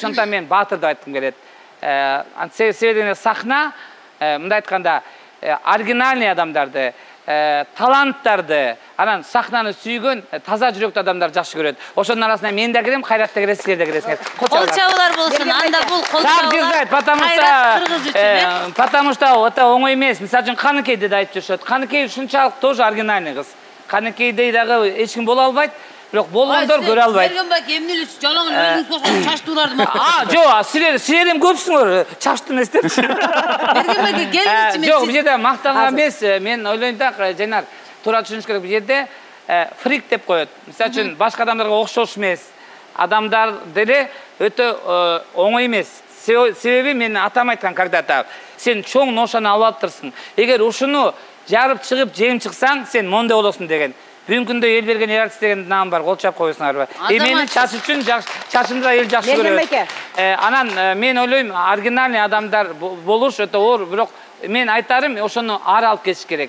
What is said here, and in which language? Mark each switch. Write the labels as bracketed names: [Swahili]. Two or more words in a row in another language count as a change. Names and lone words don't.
[Kyrgyz] Ошондуктан мен баатыр деп айткым келет. Себеби сахна, мындай айтканда, оригинальный адамдарды, таланттарды, анан сахнаны сүйгөн, таза жүрөктүү адамдар жакшы көрөт. Ошонун арасына мен да кирем, Кайрат да кирет, силер да киресиңер. Кол чабуулар болсун, анда бул кол чабуулар. [Russian] Потому что это [Kyrgyz] оңой эмес. Мисалы үчүн Каныкейди да айтып жүрүшөт. Каныкей ушунчалык [Russian] тоже оригинальный [Kyrgyz] кыз. Каныкейдей дагы эч ким боло албайт. Бирок болгондор көрө албайт. Мерген байке, эмне эле жалаң өзүңүз кошкон чачтууларды мактап. Жок, силер эми көпсүңөр, чачты эмес депчи. Мерген байке, келиңизчи мен. Жок, бул жерде мактаган эмес, мен ойлойм да, Жайнар, туура түшүнүш керек. Бул жерде фрик деп коет. Мисалы үчүн башка адамдарга окшош эмес. Адамдар деле өтө оңой эмес. Себеби мен атам айткан когда-то, сен чоң ношаны алып алыптырсың. Эгер ушуну жарып чыгып жеңип чыксаң, сен мондай болосуң деген. Бүгүнкү күндө эл берген эл артист деген наам бар. Кол чап коесуңарбы? Менин чач үчүн чачымда эл жакшы көрөт. Анан мен ойлойм, оригинальный адамдар болуш өтө оор, бирок мен айтарым, ошону ары алып кетиш керек.